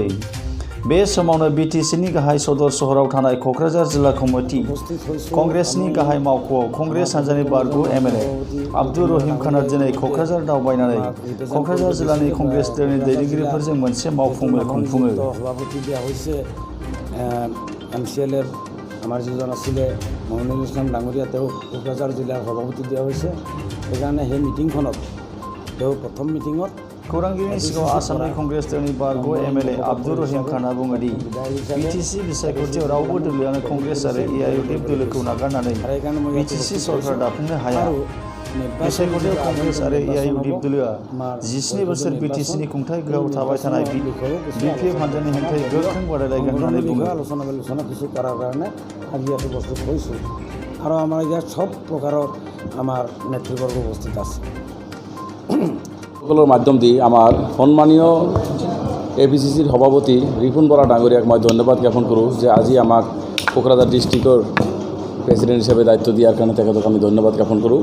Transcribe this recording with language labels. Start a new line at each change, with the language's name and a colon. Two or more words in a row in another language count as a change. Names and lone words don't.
Bodo: बे समावनो बिटिसिनि गाहाय सदर सहराव थानाय क'क्राझार जिल्ला कमिटि कंग्रेसनि गाहाय मावख'आव कंग्रेस हानजानि बारग' एमएलए आब्दुर रहिम खानआ दिनै क'क्राझार दावबायनानै क'क्राझार जिल्लानि कंग्रेस दोलोनि दैदेनगिरिफोरजों मोनसे मावफुं मेल खुंफुङो।
Assamese: MCLৰ আমাৰ যিজন আছিলে মইনুল ইছলাম ডাঙৰীয়া তেওঁ কোকৰাঝাৰ জিলাৰ সভাপতি দিয়া হৈছে। সেইকাৰণে সেই মিটিংখনত তেওঁ প্ৰথম মিটিঙত
Bodo: खौरांगिरिनि सिगाङाव आसामनि कंग्रेस दोलोनि बारग' एमएलए आब्दुर रहिम खानआ बुङो दि बिटिसि बिसायख'थियाव रावबो दोलोआनो कंग्रेस आरो एआइयुडिएफ दोलोखौ नागारनानै बिटिसि सरकार दाफुंनो हाया। बिसायख'थियाव कंग्रेस आरो एआइयुडिएफ दोलोआ 17 बोसोर बिटिसिनि खुंथाय गोहोआव थाबाय थानाय बिपिएफ हानजानि हेंथायै गोख्रों बादायलायगोन होननानै बुङो।
Assamese: আলোচনা কিছু কৰাৰ কাৰণে আজি ইয়াতে প্ৰস্তুত হৈছোঁ আৰু আমাৰ ইয়াত সব প্ৰকাৰৰ আমাৰ নেতৃবৰ্গ উপস্থিত আছে। সকলৰ মাধ্যম দি আমাৰ সন্মানীয় এপিচিচিৰ সভাপতি ৰিপুণ বৰা ডাঙৰীয়াক মই ধন্যবাদ জ্ঞাপন কৰোঁ যে আজি আমাক কোকৰাঝাৰ ডিষ্ট্ৰিক্টৰ প্ৰেচিডেণ্ট হিচাপে দায়িত্ব দিয়াৰ কাৰণে তেখেতক আমি ধন্যবাদ জ্ঞাপন কৰোঁ।